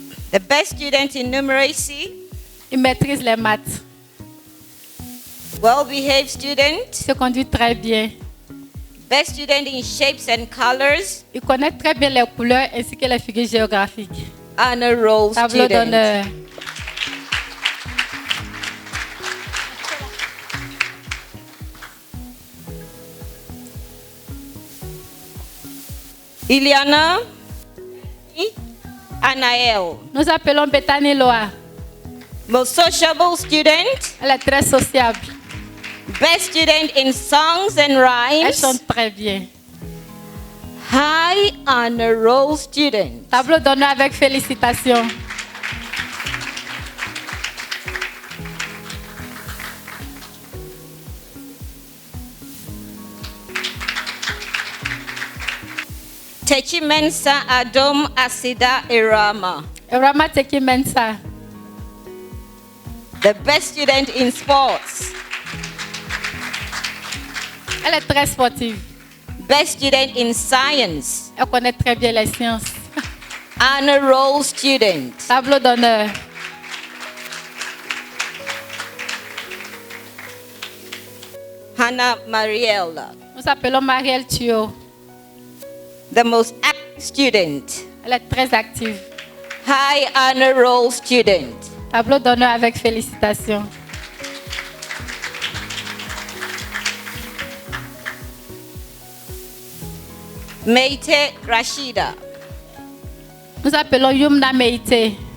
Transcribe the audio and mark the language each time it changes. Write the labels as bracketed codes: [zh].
[en] The best student in numeracy. [fr] Il maîtrise les maths. [en] Well-behaved student. [fr] Il se conduit très bien. [en] Best student in shapes and colors. [fr] Il connaît très bien les couleurs ainsi que les figures géographiques. [en] Honor roll [fr] Tableau [en] student. [fr] d'honneur. [en] Iliana Anael. [fr] Nous appelons Bethany Loa. [en] Most sociable student. [fr] Elle est très sociable. [en] Best student in songs and [fr] Elle [en] rhymes. [fr] chante très bien. [en] High honor roll student. [fr] Tableau d'honneur avec félicitations. [en] Techi Mensa Adom Asida Irama. [fr] Rama Teki Mensa. [en] The best student in sports. [fr] Elle est très sportive. [en] Best student in science. [fr] Elle connaît très bien les sciences. [en] Honor roll student. [fr] Tableau d'honneur. [en] Hannah Mariella. [fr] Nous appelons Marielle Thio. [en] The most active student. [fr] Elle est très active. [en] High honor roll student. [fr] Tableau d'honneur avec félicitations. [en] Meite Rashida. [fr] Nous appelons Yumna Meite.